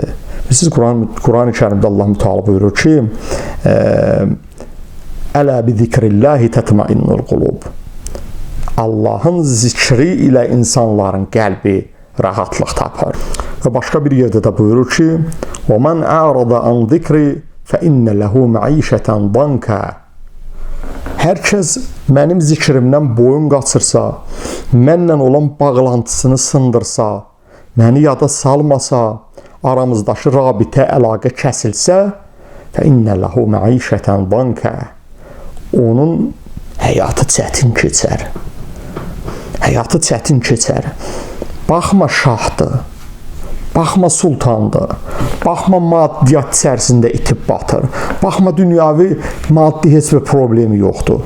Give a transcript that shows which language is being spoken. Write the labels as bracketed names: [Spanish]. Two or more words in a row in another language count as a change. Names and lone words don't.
[Azerbaijani] Siz Quran-ı Kərimdə Allah Müteala buyurur ki, [Arabic] ألا بذكر الله تطمئن القلوب. [Azerbaijani] Allahın zikri ilə insanların qəlbi rahatlıq tapar. Və başqa bir yerdə də buyurur ki, [Arabic] وَمَنْ أَعْرَضَ عَنْ ذِكْرِ فَإِنَّ لَهُ مَعِيشَةً ضَنْكَ. [Azerbaijani] Hər kəs mənim zikrimdən boyun qaçırsa, mənlə olan bağlantısını sındırsa, məni yada salmasa, aramızdakı rabitə, əlaqə kəsilsə, [Arabic] فَإِنَّ لَهُ مَعِيشَةً ضَنْكَ. [Azerbaijani] Onun həyatı çətin keçər. Həyatı çətin keçər. Baxma şahdır, baxma sultandır, baxma maddiyyat içərisində itib batır, baxma dünyavi maddi heç bir problemi yoxdur.